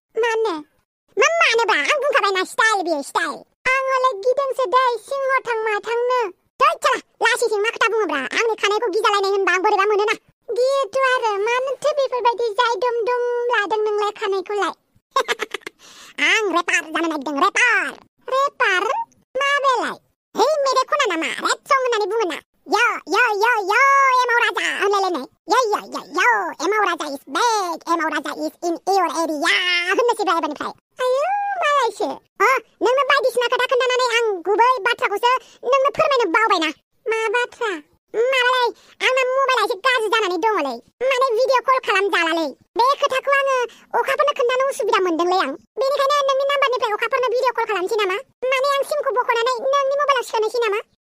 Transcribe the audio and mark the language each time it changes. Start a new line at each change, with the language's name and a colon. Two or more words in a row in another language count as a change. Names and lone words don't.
Bodo: मानोब्रा आं बुंखाबायना स्टाइल बियो स्टाइल आंलाय गिदोंसो दै सिंह थां मा थांनो दै चला लासिसिं मा खोथा बुङोब्रा आंनि खानायखौ गिजालायनाय होनबा आं बोरैबा मोनोना गियोथ' आरो मानोथो बेफोरबायदि जाय दुम लादों नोंलाय खानायखौलाय आं रेपार जानो नागिरदों रेपार माबेलाय है मेरे खना नामा
English: rap song
Bodo: होननानै बुङोना यो एमाव राजा होनलायलायनाय यो एमाव राजा
English: is back एमाव राजा is in your area
Bodo: होननोसैब्रा एबारनिफ्राय आयु मालायसो नोंनो बायदिसिना खोथा खोन्थानानै आं गुबै बाथ्राखौसो नोंनो फोरमायनो बावबायना मा बाथ्रा माबालाय आंना मबाइला एसे गाज्रि जानानै दङलै माने भिडिअ कल खालामजालालै बे खोथाखौ आङो अखाफोरनो खोन्थानो उसुबिदा मोनदोंलै आं बेनिखायनो नोंनि नाम्बारनिफ्राय अखाफोरनो भिडिअ कल खालामसै नामा माने आं सिमखौ बख'नानै नोंनि मबाइलाव सोनोसै नामा